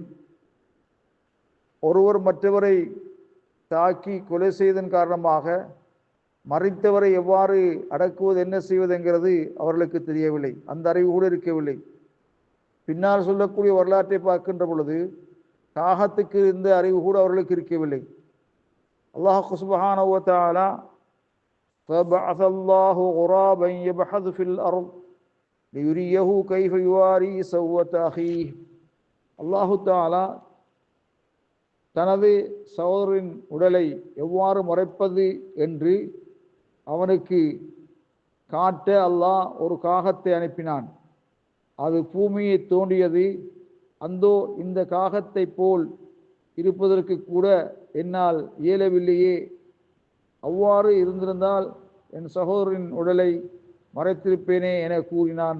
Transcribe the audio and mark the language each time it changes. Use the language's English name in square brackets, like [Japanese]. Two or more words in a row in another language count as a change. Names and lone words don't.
[Tamil] ஒருவர் மற்றவரை தாக்கி கொலை செய்ததன் காரணமாக மறித்தவரை எவ்வாறு அடக்குவது, என்ன செய்வது என்கிறது அவர்களுக்கு தெரியவில்லை, அந்த அறிவு கூட இருக்கவில்லை. பின்னால் சொல்லக்கூடிய வரலாற்றை பார்க்கின்ற பொழுது காகத்துக்கு இருந்த அறிவு கூட அவர்களுக்கு இருக்கவில்லை. [Arabic] الله سبحانه وتعالى فبعث الله غرابا يبحث في الأرض ليريه كيف يواري سوءة أخيه, الله تعالى [Tamil] தனது சகோதரின் உடலை எவ்வாறு மறைப்பது என்று அவனுக்கு காட்ட அல்லாஹ் ஒரு காகத்தை அனுப்பினான். அது பூமியை தோண்டியது. அந்தோ இந்த காகத்தை போல் இருப்பதற்கு கூட என்னால் இயலவில்லையே, அவ்வாறு இருந்திருந்தால் என் சகோதரின் உடலை மறைத்திருப்பேனே என கூறினான்.